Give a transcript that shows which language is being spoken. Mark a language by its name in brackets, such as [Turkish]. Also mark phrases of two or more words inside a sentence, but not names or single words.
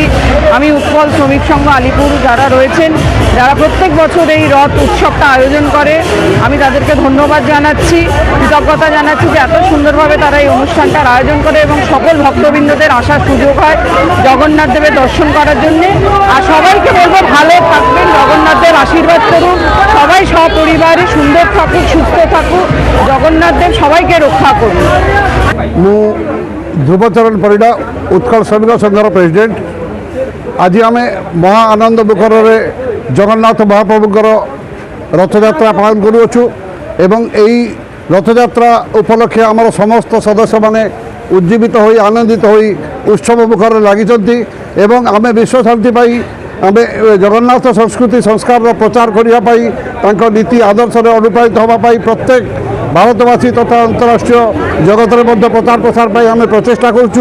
[Bangla] আমি উৎকল শ্রমিক সংঘ আলিপুর যারা রয়েছেন, যারা প্রত্যেক বছর এই রথ উৎসবটা আয়োজন করে, আমি তাদেরকে ধন্যবাদ জানাচ্ছি, কৃতজ্ঞতা জানাচ্ছি যে এত সুন্দরভাবে তারা এই অনুষ্ঠানটার আয়োজন করে এবং সকল ভক্তবৃন্দদের আসার সুযোগ হয় জগন্নাথ দেবের দর্শন করার জন্যে। আর সবাইকে বলবো ভালো থাকবেন, জগন্নাথ দেব আশীর্বাদ করুন, সবাই সপরিবারে সুন্দর থাকুক, সুস্থ থাকুক, জগন্নাথ দেব সবাইকে রক্ষা করুন। [Odia] ମୁଁ ଧ୍ରୁବଚରଣ ପରିଡ଼ା ଉତ୍କଳ ଶ୍ରମିକ ସଂଘର ପ୍ରେସିଡେଣ୍ଟ। ଆଜି ଆମେ ମହା ଆନନ୍ଦ ମୁଖରରେ ଜଗନ୍ନାଥ ମହାପ୍ରଭୁଙ୍କର ରଥଯାତ୍ରା ପାଳନ କରୁଅଛୁ ଏବଂ ଏହି ରଥଯାତ୍ରା ଉପଲକ୍ଷେ ଆମର ସମସ୍ତ ସଦସ୍ୟମାନେ ଉଜ୍ଜୀବିତ ହୋଇ ଆନନ୍ଦିତ ହୋଇ ଉତ୍ସବ ମୁଖରେ ଲାଗିଛନ୍ତି ଏବଂ ଆମେ ବିଶ୍ୱ ଶାନ୍ତି ପାଇଁ ଆମେ ଜଗନ୍ନାଥ ସଂସ୍କୃତି ସଂସ୍କାରର ପ୍ରଚାର କରିବା ପାଇଁ, ତାଙ୍କ ନୀତି ଆଦର୍ଶରେ ଅନୁପ୍ରାଣିତ ହେବା ପାଇଁ ପ୍ରତ୍ୟେକ ଭାରତବାସୀ ତଥା ଅନ୍ତରାଷ୍ଟ୍ରୀୟ ଜଗତରେ ମଧ୍ୟ ପ୍ରଚାର ପ୍ରସାର ପାଇଁ ଆମେ ପ୍ରଚେଷ୍ଟା କରୁଛୁ।